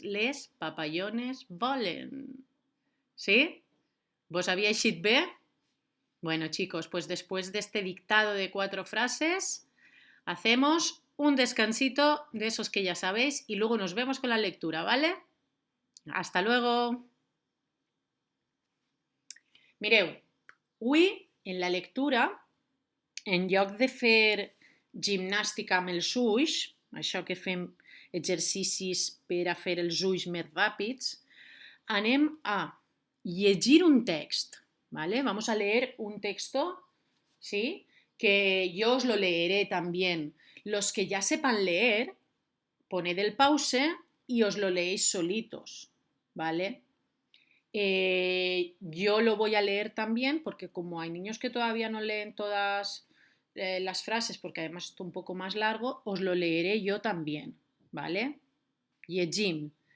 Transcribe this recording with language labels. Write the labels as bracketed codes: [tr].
[ca] Les papallones volen. ¿Sí? ¿Vos había eixit bé? [es] Bueno, chicos, pues después de este dictado de 4 frases, hacemos un descansito de esos que ya sabéis y luego nos vemos con la lectura, ¿vale? Hasta luego. [ca] Mireu, avui en la lectura, en lloc de fer gimnàstica amb els ulls, això que fem exercicis per a fer els ulls més ràpids, anem a llegir un text, ¿vale? [es] Vamos a leer un texto, ¿sí? que yo os lo leeré también. Los que ya sepan leer, poned el pause y os lo leéis solitos, ¿vale? Yo lo voy a leer también porque como hay niños que todavía no leen todas las frases, porque además es un poco más largo, os lo leeré yo también, ¿vale? Llegim.